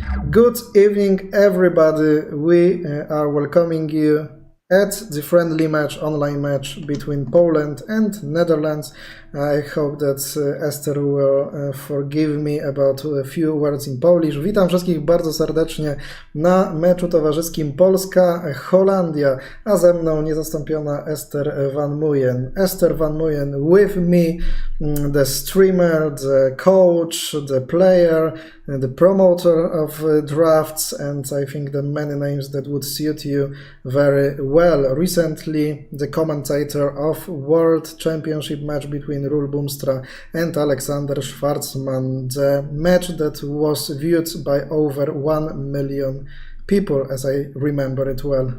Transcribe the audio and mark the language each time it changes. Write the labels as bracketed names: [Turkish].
[English] Good evening, everybody. We are welcoming you at the friendly match, online match between Poland and Netherlands. I hope that Esther will forgive me about a few words in Polish. [Polish] Witam wszystkich bardzo serdecznie na meczu towarzyskim Polska-Holandia, a ze mną niezastąpiona Esther Van Muyen. [English] Esther Van Muyen with me, the streamer, the coach, the player, the promoter of drafts, and I think the many names that would suit you very well. Recently, the commentator of World Championship match between Rul Boomstra and Alexander Schwarzman, the match that was viewed by over 1 million people, as I remember it well.